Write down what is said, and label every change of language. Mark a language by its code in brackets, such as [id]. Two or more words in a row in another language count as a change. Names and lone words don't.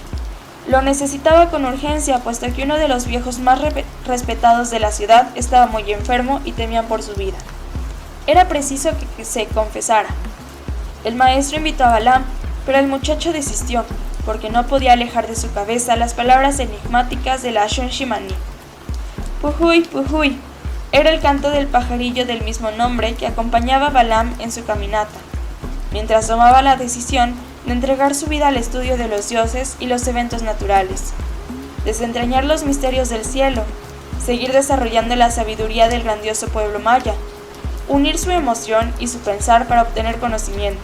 [es] Lo necesitaba con urgencia, puesto que uno de los viejos más respetados de la ciudad estaba muy enfermo y temían por su vida. Era preciso que se confesara. El maestro invitó a Balaam, pero el muchacho desistió, porque no podía alejar de su cabeza las palabras enigmáticas de Lashon Shimani. Pujuy, pujuy, era el canto del pajarillo del mismo nombre que acompañaba a Balaam en su caminata, mientras tomaba la decisión de entregar su vida al estudio de los dioses y los eventos naturales, desentrañar los misterios del cielo, seguir desarrollando la sabiduría del grandioso pueblo maya, unir su emoción y su pensar para obtener conocimiento.